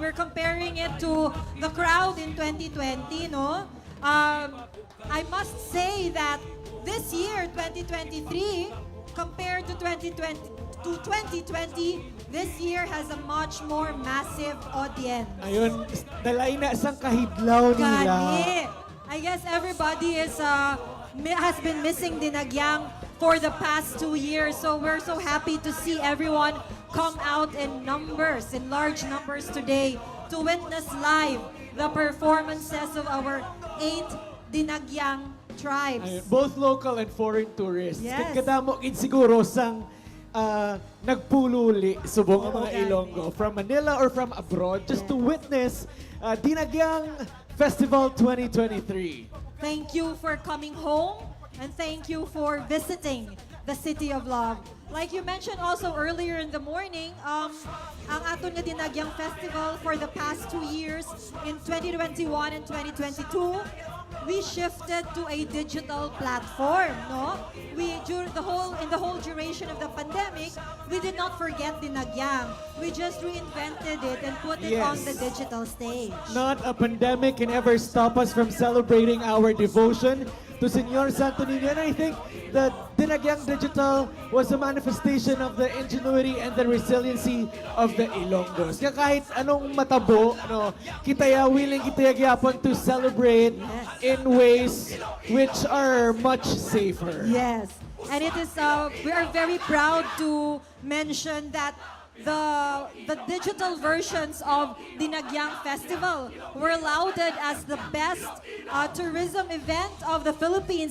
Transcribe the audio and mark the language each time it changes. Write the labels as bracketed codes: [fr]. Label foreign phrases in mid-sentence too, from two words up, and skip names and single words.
[en] We're comparing it to the crowd in 2020, no? I must say that this year, 2023, compared to 2020, this year has a much more massive audience. [hil] Ayun, dalay na isang kahidlaw nila. Gani. [en] I guess everybody has been missing Dinagyang for the past 2 years. So we're so happy to see everyone come out in numbers, in large numbers today to witness live the performances of our 8 Dinagyang tribes. Ayun, both local and foreign tourists. Yes. [hil] Kadamo gid siguro sang nagpululi subong ang mga [en] Okay. Ilonggo from Manila or from abroad just to witness Dinagyang Festival 2023. Thank you for coming home and thank you for visiting the City of Love. Like you mentioned also earlier in the morning, [hil] ang aton nga [en] Dinagyang Festival for the past 2 years in 2021 and 2022, we shifted to a digital platform, no? In the whole duration of the pandemic, we did not forget Dinagyang. We just reinvented it and put it on Yes. the digital stage. Not a pandemic can ever stop us from celebrating our devotion to Señor Santo Niño. And I think that Dinagyang Digital was a manifestation of the ingenuity and the resiliency of the Ilonggos. [hil] Kaya kahit anong matabo, kitaya [en] willing [hil] kitaya gyapon [en] to celebrate in ways which are much safer. Yes. And it is, we are very proud to mention that the digital versions of Dinagyang Festival were lauded as the best tourism event of the Philippines.